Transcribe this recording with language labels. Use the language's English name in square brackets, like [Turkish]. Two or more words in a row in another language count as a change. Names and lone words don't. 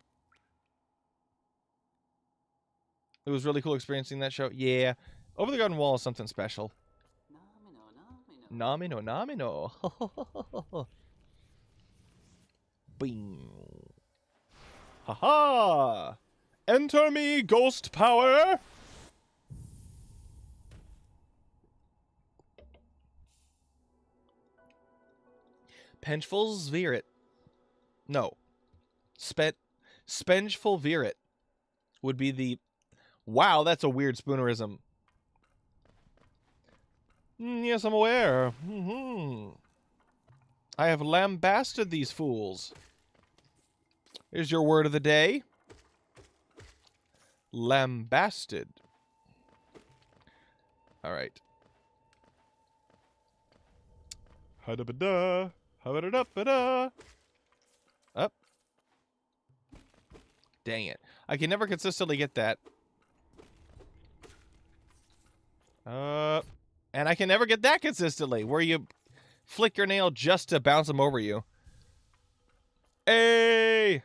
[English] It was really cool experiencing that show. Yeah. Over the Garden Wall is something special. Namino, namino. Bing. Haha! Enter me, ghost power! Penchful Virit. No. Spengeful Virit would be the... Wow, that's a weird spoonerism. Yes, I'm aware. I have lambasted these fools. Here's your word of the day. Lambasted. Alright. Ha-da-ba-da. Ha-da-da-ba-da. Up. Dang it. I can never consistently get that. And I can never get that consistently, where you flick your nail just to bounce them over you. Hey!